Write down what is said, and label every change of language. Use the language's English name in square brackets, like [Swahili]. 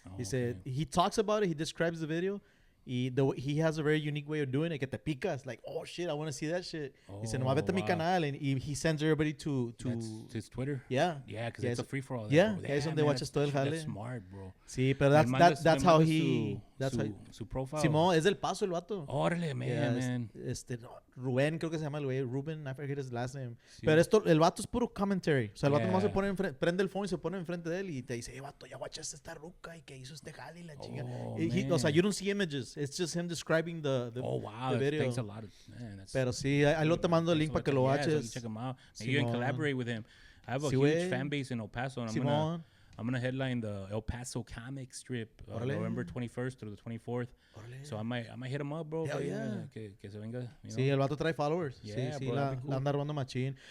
[English] He said, he talks about it, he describes the video. He has a very unique way of doing it, [Spanish] que te picas, [English] like, oh shit, I want to see that shit. He said, [Spanish] nomás vete a mi canal, [English] and he sends everybody to That's his Twitter. Yeah, because it's a free for all. [Spanish] Yeah, es donde watches todo el jale. [English] That's smart, bro. [Spanish] Sí, pero [English] that's how he. That's how [Spanish] su profile. Simón, es del Paso el vato. Órale, man. Rubén, creo que se llama el güey. [English] Ruben, I forget his last name. [Spanish] Sí. Pero el vato es puro commentary. O sea, el vato nomás se pone prende el phone y se pone enfrente de él y te dice, vato, ya guachaste esta ruca y que hizo este jale y la chinga. [English] O sea, you don't see images. It's just him describing the video. Thanks a lot. Man, [Spanish] pero sí, ahí lo te mando el link para que lo watches. [English] So check him out. Maybe you can collaborate with him. I have a huge fan base in El Paso, and I'm gonna headline the El Paso Comic Strip November 21st through the 24th. So I might hit him up, bro. Hell yeah. [Spanish] Que se venga. [English] You know? [Spanish] Sí, el vato trae followers. [English] Yeah, [Spanish] sí, [English] bro, that'd be cool. [Spanish] anda robando machín.